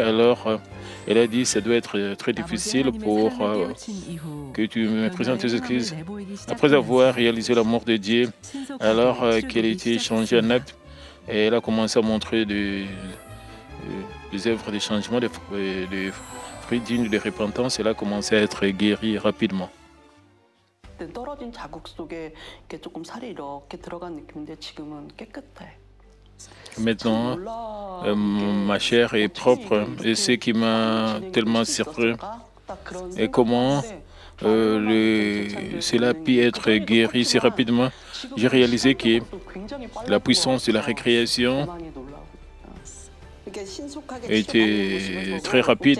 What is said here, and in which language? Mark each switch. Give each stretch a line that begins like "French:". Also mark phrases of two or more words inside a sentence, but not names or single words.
French: Alors, elle a dit ça doit être très difficile pour que tu me présentes tes excuses. Après avoir réalisé l'amour de Dieu, alors qu'elle a été changée en acte, elle a commencé à montrer des œuvres de changement, des fruits dignes de repentance. Elle a commencé à être guérie rapidement.
Korean: 떨어진 자국 속에 이렇게 조금 살이 이렇게 들어간 느낌인데 지금은 깨끗해.
French: Maintenant, ma chair est propre et ce qui m'a tellement surpris est comment cela a pu être guéri si rapidement. J'ai réalisé que la puissance de la récréation était très rapide.